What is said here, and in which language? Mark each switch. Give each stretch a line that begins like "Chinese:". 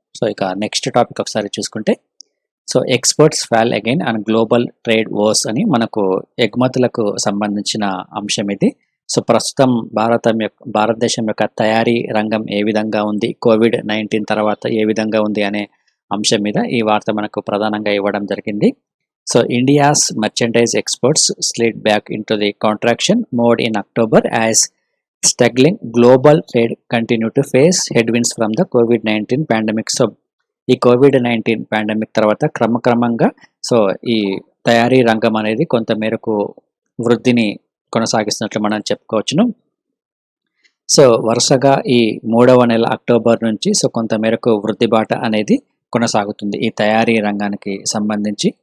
Telugu: So ఇక next topic ఒకసారి చూసుకుంటే, so
English: exports fall again and global trade wars
Telugu: అని మనకు ఎగుమతులకు సంబంధించిన అంశం ఇది. సో ప్రస్తుతం భారతదేశం యొక్క తయారీ రంగం ఏ విధంగా ఉంది, COVID-19 తర్వాత ఏ విధంగా ఉంది అనే అంశం మీద ఈ వార్త మనకు ప్రధానంగా ఇవ్వడం జరిగింది.
English: So India's merchandise exports slid back into the contraction mode in October as struggling global trade continued to face headwinds from the COVID-19 pandemic.
Telugu: So ఈ COVID-19 పాండమిక్ తర్వాత క్రమక్రమంగా సో ఈ తయారీ రంగం అనేది కొంత మేరకు వృద్ధిని కొనసాగిస్తున్నట్లు మనం చెప్పుకోవచ్చును. సో వరుసగా ఈ 3వ నెల అక్టోబర్ నుంచి సో కొంత మేరకు వృద్ధి బాట అనేది కొనసాగుతుంది ఈ తయారీ రంగానికి సంబంధించి.